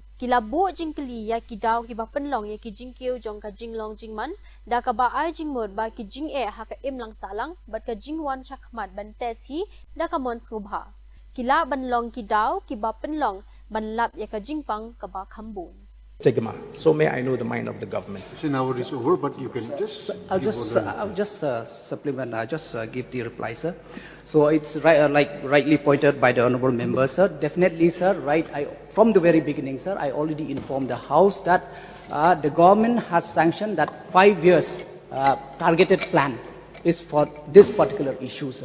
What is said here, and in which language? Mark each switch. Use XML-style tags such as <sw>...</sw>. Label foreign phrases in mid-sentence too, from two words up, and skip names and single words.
<kha>Kilabo jingkali ya kidaw kiba penlong ya ki Jingkiew jong ka Jinglong Jingman da ka ba ay jingmod ba ki jing ha ka imlang salang bat ka Jingwan chakmat bantes hi da ka mon subha kila banlong kidaw kiba penlong banlap ya ka Jingpang ka ba khambun</kha> <en>stigma. So may I know the mind of the government. So now it is over, but you can just. I'll just supplement. I'll just give the reply, sir. So it's right, like rightly pointed by the honourable member, sir. Definitely, sir. Right. From the very beginning, sir, I already informed the House that the government has sanctioned that 5 years targeted plan is for this particular issue, sir.</en>